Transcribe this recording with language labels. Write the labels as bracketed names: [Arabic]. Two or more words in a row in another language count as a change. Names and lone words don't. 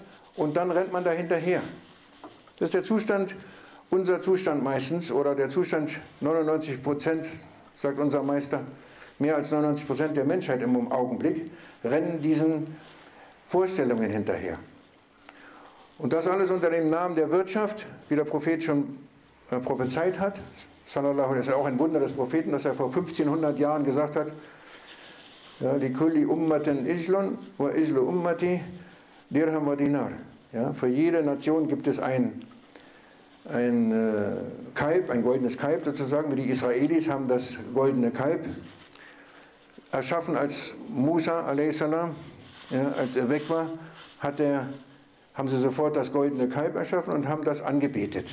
[German] Und dann rennt man da hinterher. Das ist der Zustand, unser Zustand meistens, oder der Zustand 99%, sagt unser Meister, mehr als 99% der Menschheit im Augenblick, rennen diesen Vorstellungen hinterher. Und das alles unter dem Namen der Wirtschaft, wie der Prophet schon prophezeit hat. Sallallahu, das ist auch ein Wunder des Propheten, dass er vor 1500 Jahren gesagt hat, ja, die [Arabic] كل أمة عجل و عجل أمتي درهم و دينار. [German] Ja, für jede Nation gibt es ein Kalb, ein goldenes Kalb sozusagen, wie die Israelis haben das goldene Kalb erschaffen, als Musa a.s., ja, als er weg war, haben sie sofort das goldene Kalb erschaffen und haben das angebetet.